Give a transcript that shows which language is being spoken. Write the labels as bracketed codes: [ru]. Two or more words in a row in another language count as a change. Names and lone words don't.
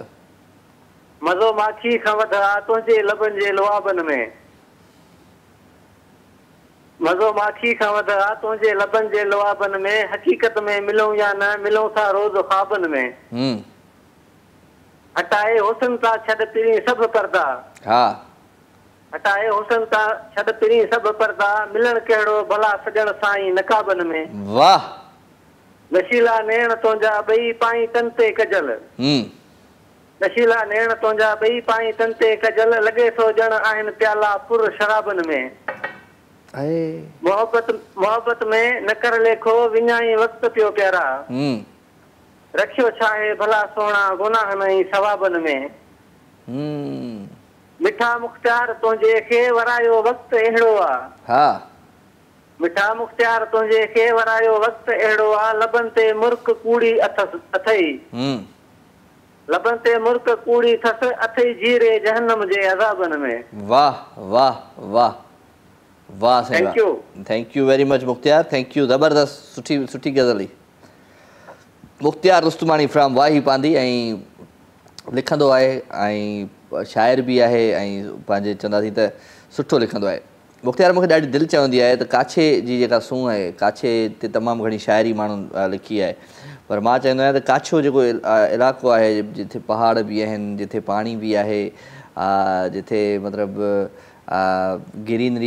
[sd] मज़ो माखी खां वध आहे तुंहिंजे लबनि जे लुआबनि में मज़ो माखी खां वध आहे तुंहिंजे लबनि जे लुआबनि में हक़ीक़त में मिलूं या न मिलूं था रोज़ ख़्वाबनि में हटाए हुस्न था छॾ पिरी सभु पर्दा हा हटाए हुस्न था छॾ पिरी सभु पर्दा मिलण कहिड़ो भला सजण साईं नकाबनि में वाह नशीला नेण तुंहिंजा ॿई पाई तन ते कजल नशीला नेण तुंहिंजा ॿई पाई तन ते कजल लॻे थो ॼण आहिनि प्याला पुर शराबनि में मोहब्बत में न कर लेखो विञाई वक़्त पियो प्यारा रखियो छा आहे भला सोना गुनाह नहीं सवाबनि में मिठा मुख्तियार तुंहिंजे खे वरायो वक़्तु अहिड़ो आहे हा मिठा मुख्तियार तुंहिंजे खे वरायो वक़्तु अहिड़ो आहे लबनि ते मुर्क कूड़ी अथई लबनि ते मुर्क कूड़ी अथसि अथई जीरे जहन्नम जे अज़ाबनि में वाह वाह वाह वाह [en] thank you very much [sd] मुख्तियार [en] thank you [sd] ज़बरदस्त सुठी गज़ल हुई मुख्तियार रुस्तमानी फ्रॉम वाही पांदी ऐं लिखंदो आहे ऐं शाइर बि आहे ऐं पंहिंजे चवंदासीं त सुठो लिखंदो आहे मुख्तियार मूंखे ॾाढी दिलि चवंदी आहे त काछे जी जेका सूंहुं आहे काछे ते तमामु घणी शाइरी माण्हुनि लिखी आहे पर मां चवंदो आहियां त काछो जेको इलाइक़ो आहे जिथे पहाड़ बि आहिनि जिथे पाणी बि आहे जिथे मतिलबु ग्रीनरी